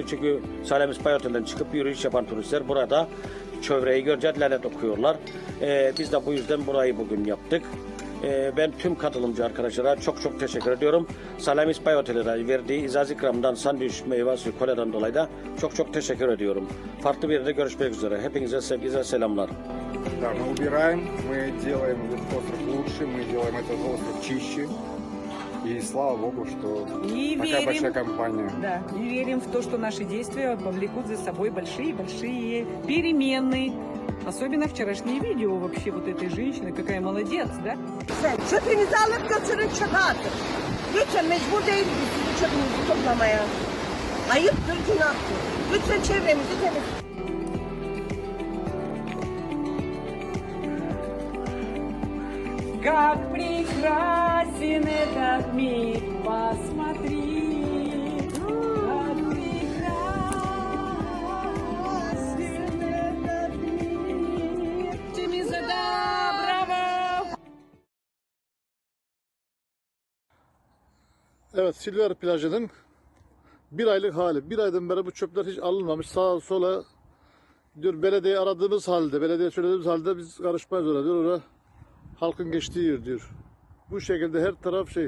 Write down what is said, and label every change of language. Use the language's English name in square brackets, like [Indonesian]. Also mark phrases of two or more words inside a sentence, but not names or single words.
[Turkish] Çünkü Salamis Bay Otel'den çıkıp yürüyüş yapan turistler burada çevreyi görünce lanet okuyorlar. Biz de bu yüzden burayı bugün yaptık. Ben tüm katılımcı arkadaşlara çok teşekkür ediyorum. Salamis Bay Otel'e verdiği izaz ikramdan, sandviç, meyve suyu, koladan dolayı da çok teşekkür ediyorum. Farklı bir yerde görüşmek üzere. Hepinize sevgiler, selamlar. [Russian] Да, мы убираем, мы делаем этот остров лучше, мы делаем этот остров чище. И слава Богу, что такая большая компания. Да, и верим в то, что наши действия повлекут за собой большие перемены. Особенно вчерашнее видео вообще вот этой женщины, какая молодец, да? [Turkish] Çöpünüzü alıp götürün çöpe atın. Lütfen, mecbur değiliz biz çöpümüzü toplamaya. Ayıptır, günahtır. Lütfen çevremizi temiz. [Russian] Как прекрасен этот мир, посмотри. Как прекрасен этот мир. Темизада, браво! [Turkish] Evet, Silver plajının bir aylık hali. Bir aydan beri bu çöpler hiç alınmamış. Sağa sola diyor, belediye aradığımız halde, belediye söylediğimiz halde biz karışmayız oraya diyor. Orada halkın geçtiği yer diyor. Bu şekilde her taraf şey.